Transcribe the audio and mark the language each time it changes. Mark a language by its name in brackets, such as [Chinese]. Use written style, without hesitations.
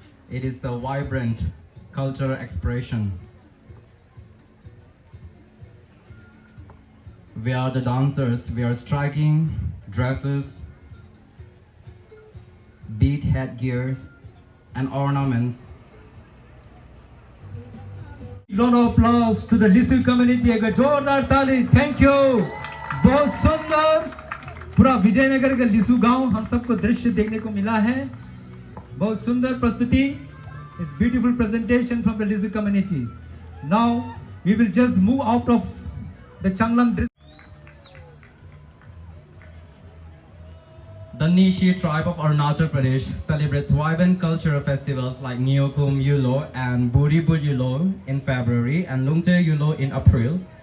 [English] It is a vibrant cultural expression where the dancers wear striking dresses, bead headgear, and ornaments. Round of applause to the Lisu community. [Hindi] एक जोरदार ताली. [English] Thank you. [Hindi] बहुत सुंदर पूरा विजयनगर का लिसु गांव हम सबको दृश्य देखने को मिला है. बहुत सुंदर प्रस्तुति. [English] It's beautiful presentation from the Lisu community. Now we will just move out of the Changlang district. The Nishi tribe of Arunachal Pradesh celebrates vibrant cultural festivals like Neokum Yulo and Buribul Yulo in February and Lungte Yulo in April.